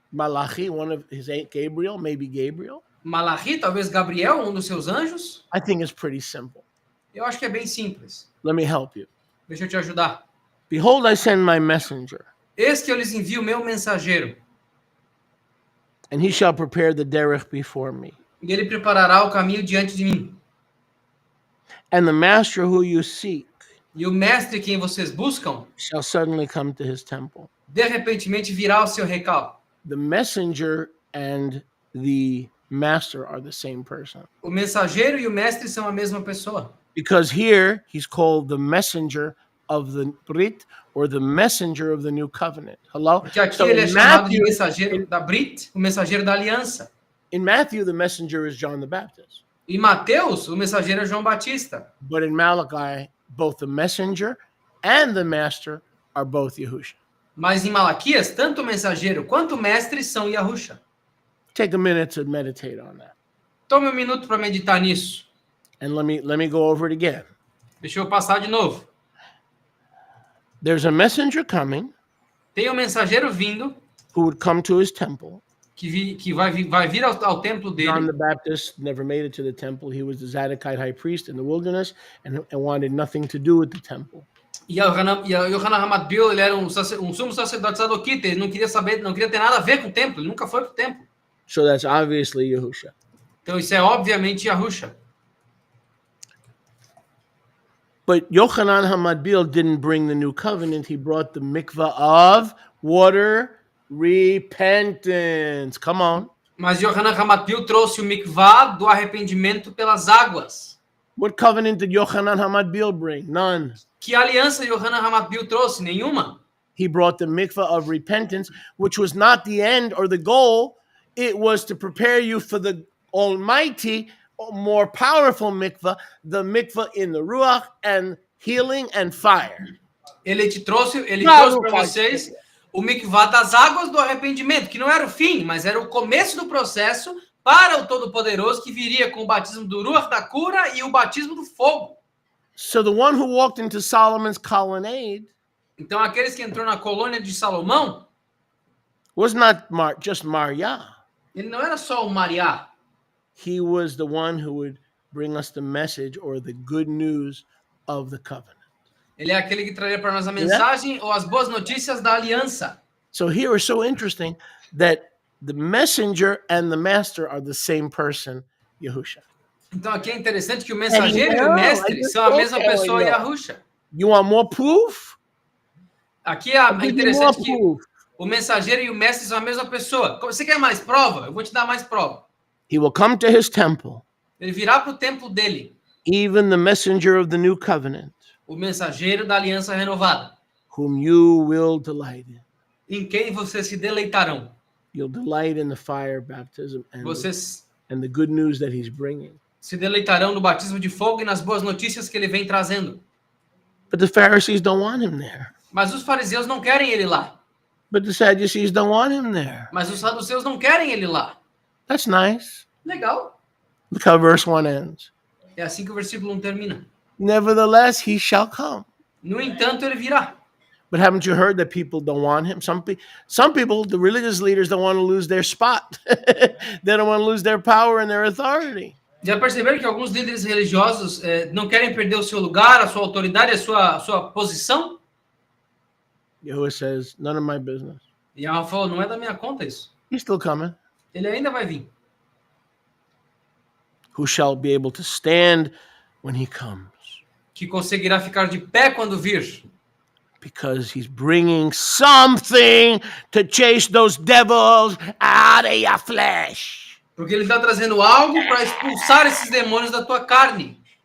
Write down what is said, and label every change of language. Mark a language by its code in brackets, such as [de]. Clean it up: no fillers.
[en] Malachi, one of his Gabriel, maybe Gabriel? [pt] Malachi, talvez Gabriel, um dos seus anjos? [en] I think it's pretty simple. [pt] Eu acho que é bem simples. [en] Let me help you. [pt] Deixa eu te ajudar. [en] Behold, I send my messenger, [pt] Eis que eu lhes envio o meu mensageiro, [en] and he shall prepare the derech before me. [pt] e ele preparará o caminho diante de mim. [en] And the master who you seek [pt] E o mestre quem vocês buscam, [en] shall suddenly come to his temple. [pt] de repentemente virá ao seu recal. [en] The messenger and the master are the same person. [pt] O mensageiro e o mestre são a mesma pessoa. [en] Because here he's called the messenger of the Brit or the messenger of the new covenant. Hello? [pt] Porque aqui [en] So [pt] ele é [en] in [pt] chamado de [en] Matthew, [pt] mensageiro da Brit, o mensageiro da aliança. [en] in Matthew, the messenger is John the Baptist. [pt] Em Mateus, o mensageiro é João Batista. [en] But in Malachi, both the messenger and the master are both Yahusha. [pt] Mas em Malaquias, tanto o mensageiro quanto o mestre são Yahusha. [en] Take a minute to meditate on that. [pt] Tome um minuto para meditar nisso. [en] And let me go over it again. [pt] Deixa eu passar de novo. [en] There's a messenger coming [pt] Tem um mensageiro vindo, [en] who would come to his temple. [pt] que vai vir ao templo [en] John [pt] dele. [en] the Baptist never made it to the temple. He was the Zadokite high priest in the wilderness and wanted nothing to do with the temple. [pt] E Yohanan Hamatbil, ele era um sumo sacerdote sadoquita, ele não queria saber, não queria ter nada a ver com o templo, ele nunca foi para o templo. [en] So that's obviously Yahusha. [pt] Então isso é obviamente Yahusha. [en] But Yochanan Hamadbil didn't bring the new covenant. He brought the mikvah of water repentance. Come on. [pt] Mas Yohanan Hamatbil trouxe o mikvah do arrependimento pelas águas. [en] What covenant did Yochanan Hamadbil bring? None. [pt] Que aliança Yohanan Hamatbil trouxe? Nenhuma. [en] He brought the mikvah of repentance, which was not the end or the goal. It was to prepare you for the almighty, more powerful mikvah, the mikvah in the ruach and healing and fire. [pt] Ele trouxe Não para faz vocês o mikvah das águas do arrependimento, que não era o fim, mas era o começo do processo para o Todo-Poderoso que viria com o batismo do ruach da cura e o batismo do fogo. [en] So the one who walked into Solomon's colonnade [pt] Então aqueles que entrou na colônia de Salomão, [en] was not just Maria. [pt] ele não era só o Mariá, [en] He was the one who would bring us the message or the good news of the covenant. [pt] ele é aquele que traria para nós a mensagem ou as boas notícias da aliança. [en] So here it's so interesting that the messenger and the master are the same person, Yahusha. [pt] Então aqui é interessante que o mensageiro e o mestre são a mesma pessoa, Yahusha. [en] You want more proof? [pt] Aqui é [en] I'll give you more [pt] interessante que [en] proof. [pt] o mensageiro e o mestre são a mesma pessoa. Você quer mais prova? Eu vou te dar mais prova. [en] He will come to his temple, [pt] Ele virá para o templo dele, [en] even the messenger of the new covenant, [pt] o mensageiro da aliança renovada, [en] whom you will delight in. [pt] em quem vocês se deleitarão. [en] You'll delight in the fire baptism [pt] Vocês [en] and the good news that he's bringing. [pt] se deleitarão no batismo de fogo e nas boas notícias que ele vem trazendo. [en] But the Pharisees don't want him there. [pt] Mas os fariseus não querem ele lá. [en] But the Sadducees don't want him there. [pt] Mas os saduceus não querem ele lá. [en] That's nice. [pt] Legal. [en] Look how verse 1 ends. [pt] É assim que o versículo 1 termina. [en] Nevertheless, he shall come. [pt] No entanto, ele virá. [en] But haven't you heard that people don't want him? Some people, the religious leaders, don't want to lose their spot. They don't want to lose their power and their authority. [pt] Já perceberam que alguns líderes religiosos não querem perder o seu lugar, a sua autoridade, a sua posição? [en] Yahuwah says, none of my business. [pt] E Yahweh falou, não é da minha conta isso. [en] He's still coming. [pt] Ele ainda vai vir. [en] Who shall be able to stand when he comes? [pt] Que conseguirá ficar de pé quando vir. [en] Because he's bringing something to chase those devils out of your flesh. [pt] Porque ele está trazendo algo para expulsar esses demônios da tua carne.